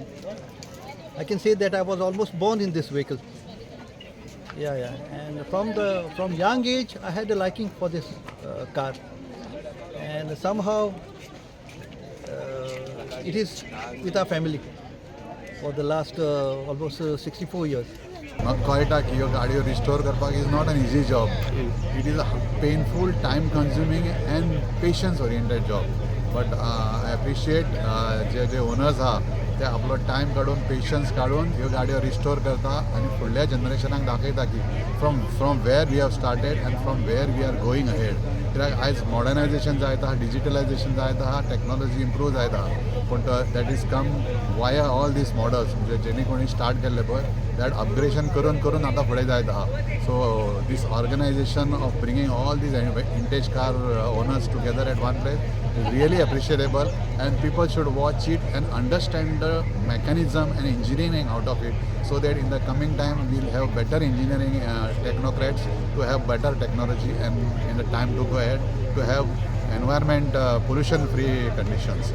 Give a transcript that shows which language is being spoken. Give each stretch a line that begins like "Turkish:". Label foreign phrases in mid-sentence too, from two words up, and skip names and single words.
English: I can say that I was almost born in this vehicle. Yeah. And from young age, I had a liking for this car, and somehow it is with our family for the last almost 64 years.
Konkani: कळटा की ह्यो गाडयो रिस्टोर करपाक
English: is not an easy job. It is a painful, time consuming and patience oriented job. But I appreciate
Konkani: जे ओनर्स आहा ते आपलो टायम काडून, पेशन्स काडून ह्यो गाडयो रिस्टोर करता आनी फुडल्या जनरेशनाक दाखयता की
English: from where we have started and from where we are going ahead.
Konkani: कित्याक आयज मॉडर्नायजेशन जायत आहा, डिजिटलायजेशन जायत आहा, टॅक्नॉलॉजी इम्प्रूव जायत आहा, पूण
English: that is come via all these models.
Konkani: म्हणजे जेणी कोणी स्टार्ट केल्ले पळय
English: that upgradation
Konkani: करून आता फुडें जायत आहा.
English: सो this organization of bringing all these vintage car owners together at one place is really appreciable, and people should watch it and understand the mechanism and engineering out of it, so that in the coming time we'll have better engineering technocrats to have better technology, and in the time to go ahead to have environment pollution free conditions.